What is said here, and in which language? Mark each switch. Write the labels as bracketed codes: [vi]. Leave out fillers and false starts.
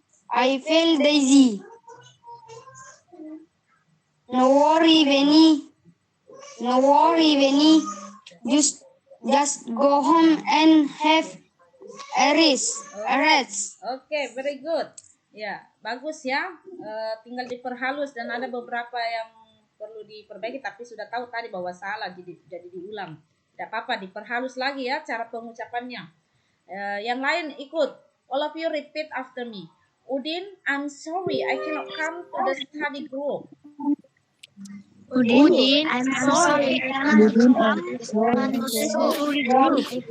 [en] I feel dizzy. No worry, Benny. Just go home and have a rest. [id] Oke, [en] very good. [id] Ya, bagus ya. Tinggal diperhalus dan ada beberapa yang perlu diperbaiki, tapi sudah tahu tadi bahwa salah, jadi diulang. Tidak apa-apa, diperhalus lagi ya cara pengucapannya. Yang lain ikut. [en] All of you repeat after me. Udin, I'm sorry, I cannot come to the study group. Udin, I'm sorry. I cannot come to the study group.